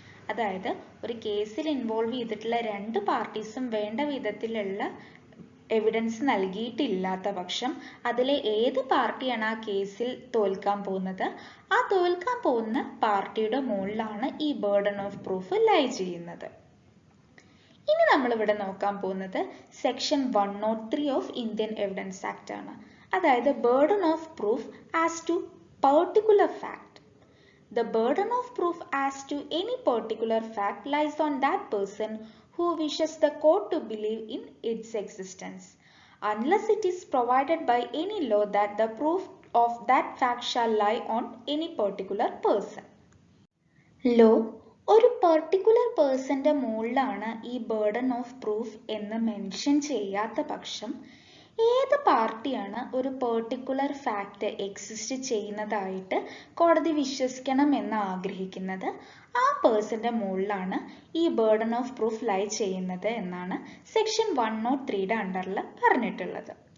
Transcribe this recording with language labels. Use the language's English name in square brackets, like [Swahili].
[Malayalam] അതായത് ഒരു കേസിൽ ഇൻവോൾവ് ചെയ്തിട്ടുള്ള രണ്ട് പാർട്ടീസും വേണ്ട വിധത്തിലുള്ള എവിഡൻസ് നൽകിയിട്ടില്ലാത്ത പക്ഷം അതിലെ ഏത് പാർട്ടിയാണ് ആ കേസിൽ തോൽക്കാൻ പോകുന്നത് ആ തോൽക്കാൻ പോകുന്ന പാർട്ടിയുടെ മുകളിലാണ് ഈ ബർഡൻ ഓഫ് പ്രൂഫ് ലൈ ചെയ്യുന്നത്. ഇനി നമ്മൾ ഇവിടെ നോക്കാൻ പോകുന്നത് section 103 of Indian evidence act ആണ്. [English] അതായത് burden of proof as to particular fact. The burden of proof as to any particular fact lies on that person who wishes the court to believe in its existence, unless it is provided by any law that the proof of that fact shall lie on any particular person. [Malayalam] Law ഒരു particular പേഴ്സന്റെ മുകളിലാണ് ഈ burden of proof എന്ന് mention ചെയ്യാത്ത പക്ഷം ഏത് പാർട്ടിയാണ് ഒരു particular fact exist ചെയ്യുന്നതായിട്ട് കോടതി വിശ്വസിക്കണം എന്ന് ആഗ്രഹിക്കുന്നത് ആ പേഴ്സന്റെ മുകളിലാണ് ഈ ബർഡൻ ഓഫ് പ്രൂഫ് ലൈ ചെയ്യുന്നത് എന്നാണ് സെക്ഷൻ 103യുടെ അണ്ടറിൽ പറഞ്ഞിട്ടുള്ളത്.